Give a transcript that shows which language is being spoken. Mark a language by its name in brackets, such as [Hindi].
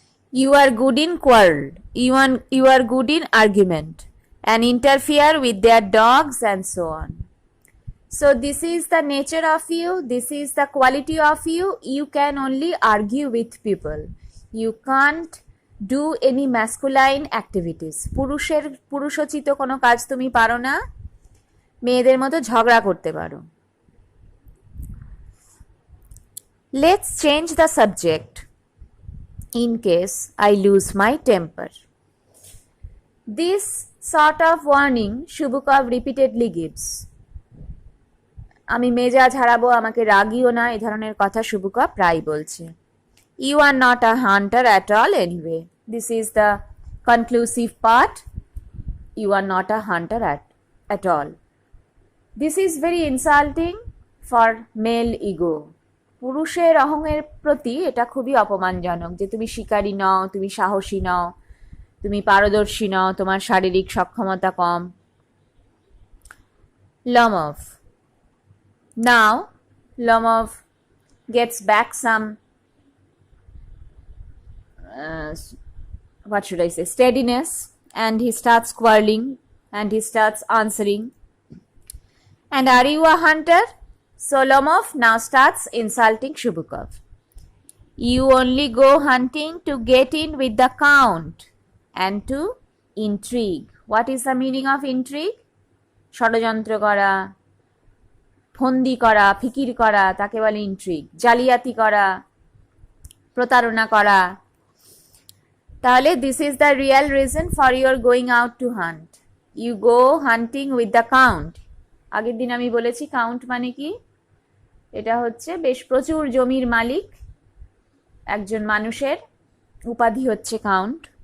[English] You are good in quarrel. You are good in argument and interfere with their dogs and so on. So this is the nature of you. This is the quality of you. You can only argue with people. You can't do any masculine activities. [Bangla] পুরুষোচিত কোনো কাজ তুমি পারো না, মেয়েদের মতো ঝগড়া করতে পারো। [English] Let's change the subject in case I lose my temper. This sort of warning Shubukov repeatedly gives. [Bangla] আমি মেজাজ হারাবো, আমাকে রাগিও না, এই ধরনের কথা শুভকব প্রায় বলছে। [English] You are not a hunter at all anyway. This is the conclusive part. You are not a hunter at all. This is very insulting for male ego. [Bangla] পুরুষের অহংের প্রতি এটা খুবই অপমানজনক যে তুমি শিকারী নও, তুমি সাহসী নও, তুমি পারদর্শী নও, তোমার শারীরিক সক্ষমতা কম। [English] Lomov. Now, Lomov gets back some what should I say, steadiness, and he starts quarreling and he starts answering. And are you a hunter? So Lomov now starts insulting Shubukov. You only go hunting to get in with the count and to intrigue. What is the meaning of intrigue? [Bangla] ষড়যন্ত্র করা, ফন্দি করা, ফিকির করা, তাকে বলে intrigue. জালিয়াতি করা, প্রতারণা করা। তাহলে [English] This is the real reason for your going out to hunt. You go hunting with the count. [Bangla] আগের দিন আমি বলেছি কাউন্ট মানে কি, এটা হচ্ছে বেশ প্রচুর জমির মালিক একজন মানুষের উপাধি হচ্ছে কাউন্ট।